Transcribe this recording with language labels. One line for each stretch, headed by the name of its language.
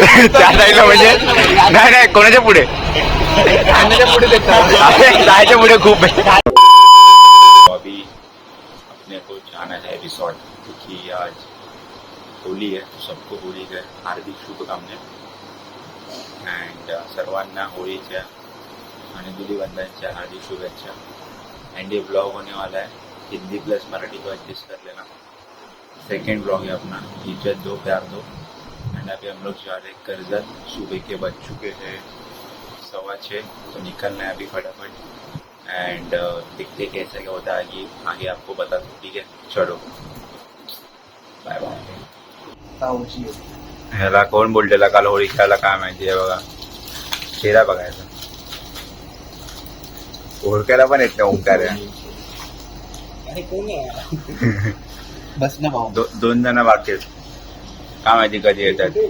Marathi: त्या साईडला म्हणजे नाही कोणाच्या पुढे? पुढे जायच्या पुढे खूप आहे.
Hindi: अभी अपने को जाना है रिसोर्ट क्योंकि आज होली है. सबको होली के हार्दिक शुभकामना अँड
Marathi: सर्वांना होळीच्या आणि धुलीवंदनच्या हार्दिक शुभेच्छा.
Hindi: एंड ये ब्लॉग होने वाला है हिंदी प्लस मराठी को एडजस्ट कर लेना. सेकेंड ब्लॉग है अपना इज्जत दो प्यार दो. एंड अभी हम लोग जा रहे कर्जत. सुबह के बज चुके हैं 6:15 तो निकलना है अभी फटाफट. एंड देखते कैसे क्या होता है कि आगे आपको बता दो. ठीक है चलो बाय बाय.
Marathi: ह्याला कोण बोललेला काल होळी खेळायला काय माहिती आहे बघा. चेहरा बघायचा ओळखायला पण येत नाही ओंकार. बस ना भाऊ. दोन जण बाकी आहेत काय माहिती कधी येतात.